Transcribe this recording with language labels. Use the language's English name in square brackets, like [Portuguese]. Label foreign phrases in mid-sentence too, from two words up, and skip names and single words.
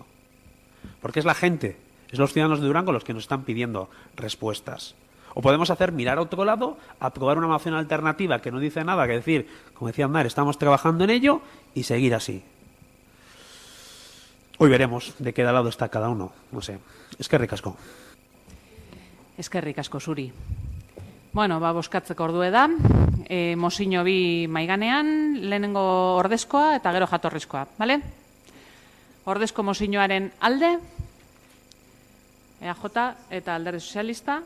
[Spanish] Porque es la gente, es los ciudadanos de Durango los que nos están pidiendo respuestas. O podemos mirar a otro lado, aprobar una moción alternativa que no dice nada, que decir, como decía Aznar, estamos trabajando en ello y seguir así. Hoy veremos de qué lado está cada uno, no sé. [Basque] Eskerrik asko. Eskerrik asko zuri. Bueno, bozkatzeko ordue da. Mozio bi maiganean, lehenengo ordezkoa eta gero jatorrizkoa, bale? Ordezko mozioaren alde, EAJ eta Alderdi Sozialista.